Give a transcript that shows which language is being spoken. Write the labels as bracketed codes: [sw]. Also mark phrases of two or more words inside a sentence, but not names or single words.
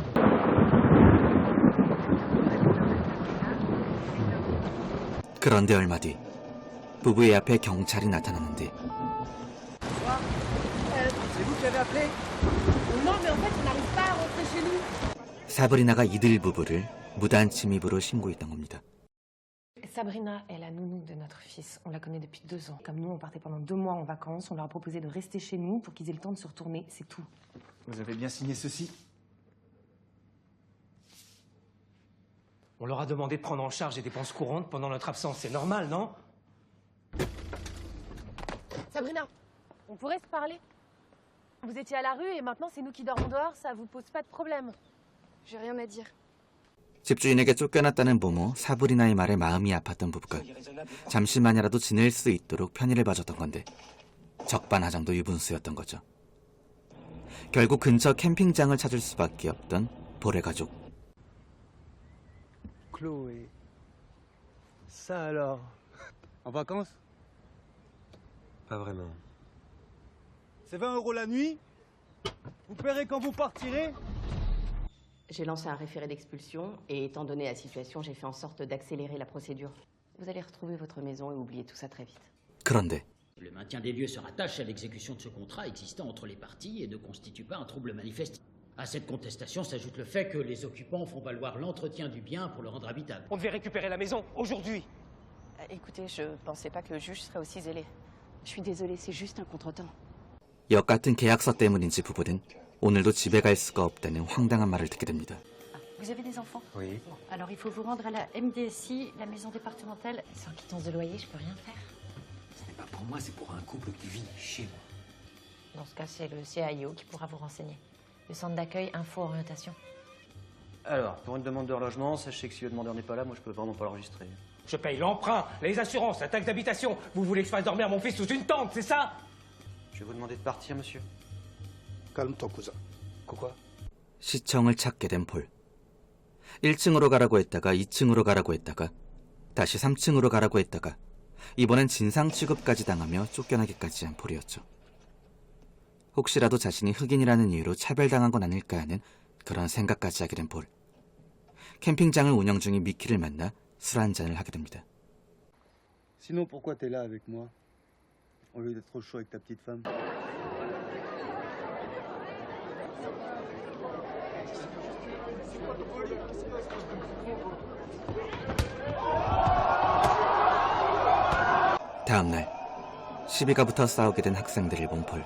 [ko] 그런데 얼마 뒤 부부의 앞에 경찰이 나타났는데 사브리나가 이들 부부를 무단 침입으로 신고했던 겁니다. [fr] Sabrina est la nounou de notre fils. On la connaît depuis 2 ans. Comme nous, on partait pendant 2 mois en vacances, on leur a proposé de rester chez nous pour qu'ils aient le temps de se retourner, c'est tout. Vous avez bien signé ceci? On leur a demandé de prendre en charge les dépenses courantes pendant notre absence. C'est normal, non? Sabrina, on pourrait se parler? Vous étiez à la rue et maintenant c'est nous qui dormons dehors, ça vous pose pas de problème? J'ai rien à dire. [ko] 집주인에게 쫓겨났다는 부모 사브리나의 말에 마음이 아팠던 부부가 잠시만이라도 지낼 수 있도록 편의를 봐줬던 건데 적반하장도 유분수였던 거죠. 결국 근처 캠핑장을 찾을 수밖에 없던 볼의 가족. [fr] Chloé. Ça alors? En vacances? Pas vraiment. C'est 20 € la nuit? Vous paierez quand vous partirez? J'ai lancé un référé d'expulsion et étant donné la situation, j'ai fait en sorte d'accélérer la procédure. Vous allez retrouver votre maison et oublier tout ça très vite. [ko] 그런데 [fr] Le maintien des lieux se rattache à l'exécution de ce contrat existant entre les parties et ne constitue pas un trouble manifeste. À cette contestation s'ajoute le fait que les occupants font valoir l'entretien du bien pour le rendre habitable. On devait récupérer la maison aujourd'hui. Écoutez, je pensais pas que le juge serait aussi zélé. Je suis désolée, c'est juste un contretemps. [ko] 역 같은 계약서 때문인지 부부는 오늘도 집에 갈 수가 없다는 황당한 말을 듣게 됩니다. [fr] Vous avez des enfants? Oui. Bon, alors il faut vous rendre à la MDSI, la maison départementale. Sans quittance de loyer, je peux rien faire. Ce n'est pas pour moi, c'est pour un couple qui vit chez moi. Dans ce cas, c'est le CAIO qui pourra vous renseigner. Le centre d'accueil Info-Orientation. Alors, pour une demande de relogement, sachez que si le demandeur n'est pas là, moi je peux vraiment pas l'enregistrer. Je paye l'emprunt, les assurances, la taxe d'habitation. Vous voulez que je fasse dormir mon fils sous une tente, c'est ça? Je vais vous demander de partir, monsieur. Calme-toi, cousin. Quoi? [ko] 시청을 찾게 된 폴. 1층으로 가라고 했다가 2층으로 가라고 했다가 다시 3층으로 가라고 했다가 이번엔 진상 취급까지 당하며 쫓겨나기까지 한 폴이었죠. 혹시라도 자신이 흑인이라는 이유로 차별당한 건 아닐까 하는 그런 생각까지 하게 된 폴. 캠핑장을 운영 중인 미키를 만나 술 한잔을 하게 됩니다. [fr] Sinon, pourquoi t'es là avec moi? Au lieu d'être trop chaud avec ta petite femme. [ko] 다음날 시비가 붙어 싸우게 된 학생들을 본 폴.